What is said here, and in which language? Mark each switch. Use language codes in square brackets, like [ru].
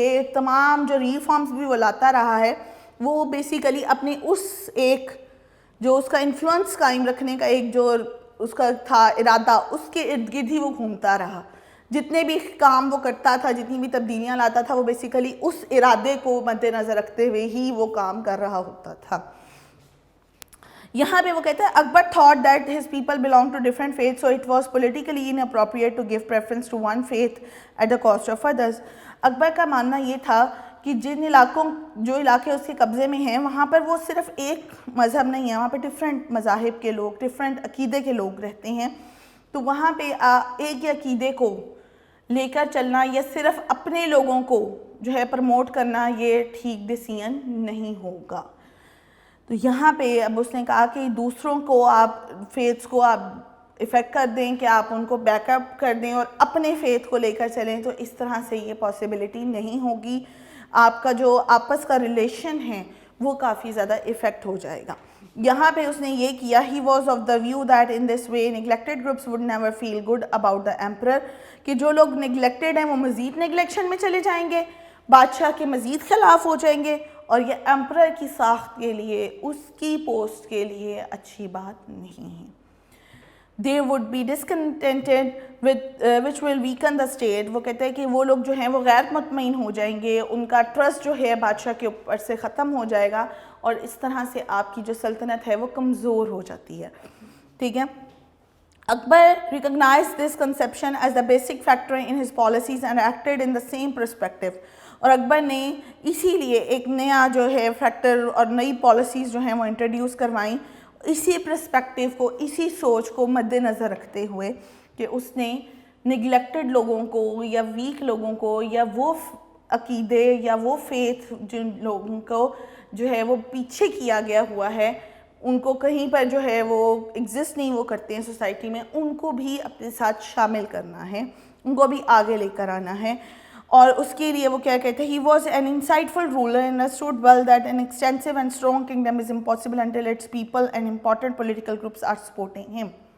[ur] یہ تمام جو ریفارمز بھی وہ لاتا رہا ہے وہ بیسیکلی اپنے اس ایک جو اس کا انفلوئنس قائم رکھنے کا ایک جو اس کا تھا ارادہ, اس کے ارد گرد ہی وہ گھومتا رہا. جتنے بھی کام وہ کرتا تھا, جتنی بھی تبدیلیاں لاتا تھا, وہ بیسیکلی اس ارادے کو مد نظر رکھتے ہوئے ہی وہ کام کر رہا ہوتا تھا. یہاں پہ وہ کہتا ہے [en] Akbar thought that his people belonged to different faiths, so it was politically inappropriate to give preference to one faith at the cost of others. [ur] اکبر کا ماننا یہ تھا کہ جن جو علاقے اس کے قبضے میں ہیں وہاں پر وہ صرف ایک مذہب نہیں ہے, وہاں پہ ڈفرینٹ مذاہب کے لوگ, ڈفرینٹ عقیدے کے لوگ رہتے ہیں. تو وہاں پہ ایک ہی عقیدے کو لے کر چلنا یا صرف اپنے لوگوں کو جو ہے پروموٹ کرنا, یہ ٹھیک ڈیسیژن نہیں ہوگا. تو یہاں پہ اب اس نے کہا کہ دوسروں کو آپ فیتھس کو آپ افیکٹ کر دیں, کہ آپ ان کو بیک اپ کر دیں اور اپنے فیتھ کو لے کر چلیں, تو اس طرح سے یہ پاسبلٹی نہیں ہوگی. آپ کا جو آپس کا ریلیشن ہے وہ کافی زیادہ افیکٹ ہو جائے گا. یہاں پہ اس نے یہ کیا, [en] he was of the view that in this way neglected groups would never feel good about the emperor, [ur] کہ جو لوگ نیگلیکٹڈ ہیں وہ مزید نیگلیکشن میں چلے جائیں گے, بادشاہ کے مزید خلاف ہو جائیں گے, اور یہ امپرر کی ساخت کے لیے, اس کی پوسٹ کے لیے اچھی بات نہیں ہے. [en] They would be discontented with which will weaken the state. [ur] وہ کہتے ہیں کہ وہ لوگ جو ہیں وہ غیر مطمئن ہو جائیں گے, ان کا ٹرسٹ جو ہے بادشاہ کے اوپر سے ختم ہو جائے گا, اور اس طرح سے آپ کی جو سلطنت ہے وہ کمزور ہو جاتی ہے. ٹھیک ہے, [en] Akbar recognized this conception as the basic factor in his policies and acted in the same perspective. [ur] اور اکبر نے اسی لیے ایک نیا جو ہے فیکٹر اور نئی پالیسیز جو ہیں وہ انٹروڈیوس کروائیں, اسی پرسپیکٹیو کو, اسی سوچ کو مد نظر رکھتے ہوئے کہ اس نے نگلیکٹڈ لوگوں کو یا ویک لوگوں کو یا وہ عقیدے یا وہ فیتھ جن لوگوں کو جو ہے وہ پیچھے کیا گیا ہوا ہے, ان کو کہیں پر جو ہے وہ ایگزسٹ نہیں وہ کرتے ہیں سوسائٹی میں, ان کو بھی اپنے ساتھ شامل کرنا ہے, ان کو بھی آگے لے کر آنا ہے. اور اس کے لیے وہ کیا کہتے ہیں, [en] he was an insightful ruler and understood well that an extensive and strong kingdom is impossible until its people and important political groups are supporting him.